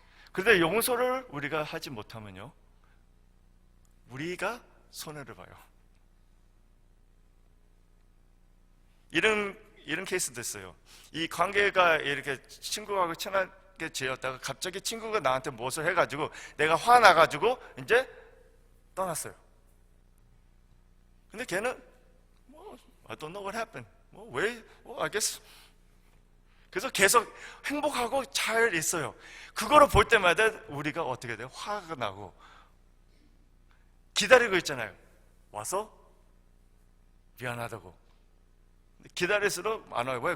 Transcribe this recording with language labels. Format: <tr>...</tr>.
<ko>그런데 용서를 우리가 하지 못하면요, 우리가 손해를 봐요. 이런 케이스도 있어요. 이 관계가 이렇게 친구하고 친하게 지었다가 갑자기 친구가 나한테 무엇을 해가지고 내가 화나가지고 이제 떠났어요. 근데 걔는</ko> <en>I don't know what happened. I guess.</en> <ko>그래서 계속 행복하고 잘 있어요. 그거를 볼 때마다 우리가 어떻게 돼요? 화가 나고 기다리고 있잖아요. 와서 미안하다고. 기다릴수록 안 와요. 왜?</ko>